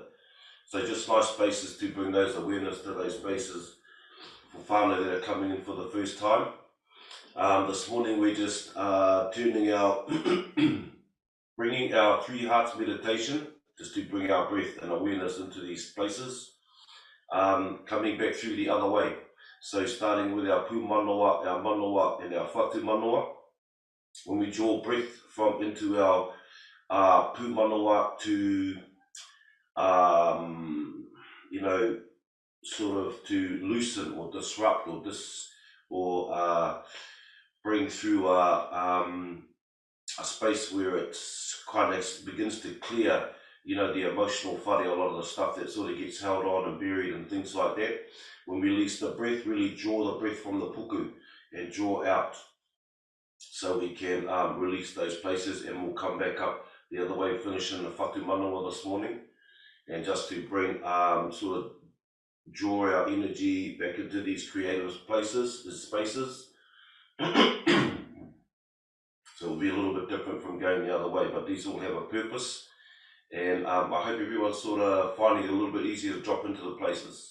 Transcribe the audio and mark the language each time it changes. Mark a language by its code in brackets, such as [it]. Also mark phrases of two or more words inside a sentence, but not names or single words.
[en] So just nice spaces to bring those awareness to those spaces for whānau that are coming in for the first time. This morning we're just bringing our three hearts meditation, just to bring our breath and awareness into these places, coming back through the other way. So starting with our [mi] pū manoa, [en] our manoa and our [mi] whatu manoa, [en] when we draw breath from into our [mi] pū manoa [en] to, sort of to loosen or disrupt or bring through a space where it kind of begins to clear, the emotional whare, a lot of the stuff that sort of gets held on and buried and things like that. When we release the breath, really draw the breath from the puku and draw out so we can release those places, and we'll come back up the other way, finishing the [mi] whatu manawa [en] this morning, and just to bring, sort of draw our energy back into these creative places, these spaces. So it'll be a little bit different from going the other way, but these all have a purpose, and I hope everyone's sort of finding it a little bit easier to drop into the places.